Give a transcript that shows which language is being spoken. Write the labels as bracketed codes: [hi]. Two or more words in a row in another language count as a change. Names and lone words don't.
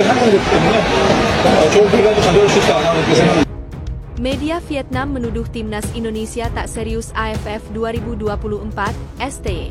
[ko] 상황이기 때문에 좋은 결과도 가져올 수 있지 않나 그렇게 생각합니다. [id] Media Vietnam menuduh timnas Indonesia tak serius AFF 2024, STY.